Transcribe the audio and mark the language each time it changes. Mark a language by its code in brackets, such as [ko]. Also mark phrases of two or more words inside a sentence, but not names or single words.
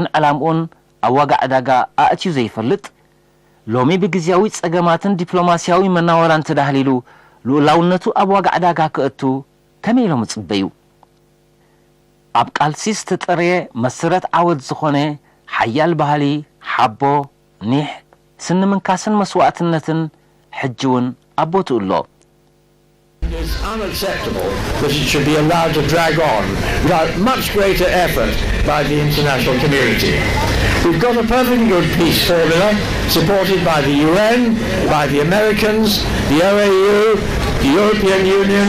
[ti] ዕላምኡን ኣብ ዋጋዕ ዕዳጋ ኣእትዩ ዘይፈልጥ ሎሚ ብግዝያዊ ፀገማትን ዲፕሎማስያዊ መናወራን ተዳህሊሉ ልኡላውነቱ ኣብ ዋጋዕ ዕዳጋ ክእቱ ከመይ ኢሎም ይፅበዩ ኣብ ቃልሲ ዝተጠረየ መሰረት ዓወት ዝኾነ ሓያል ባህሊ ሓቦ ኒሕ ስኒ ምንካስን መስዋዕትነትን ሕጂ እውን ኣቦትኡ ኣሎ [en] It is unacceptable that it should be allowed to drag on without much greater effort by the international community. We've got a perfectly good peace formula supported by the UN, by the Americans, the OAU, the European Union.